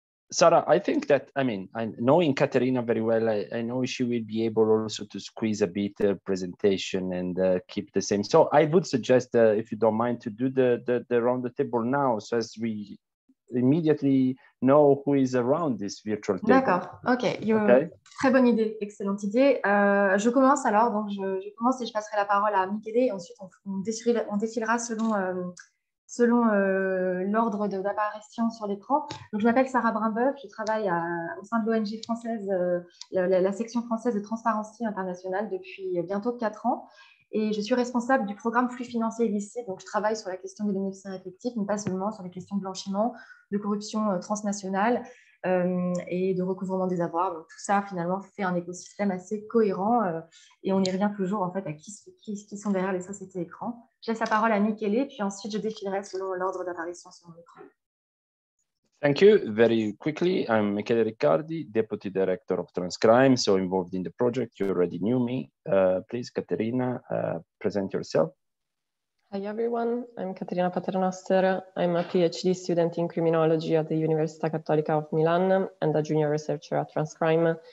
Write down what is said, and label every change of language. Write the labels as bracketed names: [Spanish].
[English] Sarah, I think that, knowing Katerina very well, I know she will be able also to squeeze a bit presentation and keep the same. So I would suggest, if you don't mind, to do the round the table now, so as we immediately know who is around this virtual table. [French] D'accord, ok. Très bonne idée, excellente idée. Je commence alors, donc je commence et je passerai la parole à Michele et ensuite on défilera selon l'ordre d'apparition sur l'écran. Donc, je m'appelle Sarah Brimbeuf, je travaille au sein de l'ONG française, la section française de Transparence internationale depuis bientôt 4 ans. Et je suis responsable du programme flux financiers illicites. Donc, je travaille sur la question des bénéficiaires effectifs, mais pas seulement, sur les questions de blanchiment, de corruption transnationale et de recouvrement des avoirs. Donc, tout ça, finalement, fait un écosystème assez cohérent et on y revient toujours, en fait, à qui sont derrière les sociétés écrans. Je laisse la parole à Michele, puis ensuite, je défilerai selon l'ordre d'apparition sur mon écran. [English] Thank you. Very quickly, I'm Michele Riccardi, Deputy Director of Transcrime, so involved in the project. You already knew me. Please, Caterina, present yourself. Hi everyone, I'm Caterina Paternoster. I'm a PhD student in criminology at the Università Cattolica of Milan and a junior researcher at Transcrime.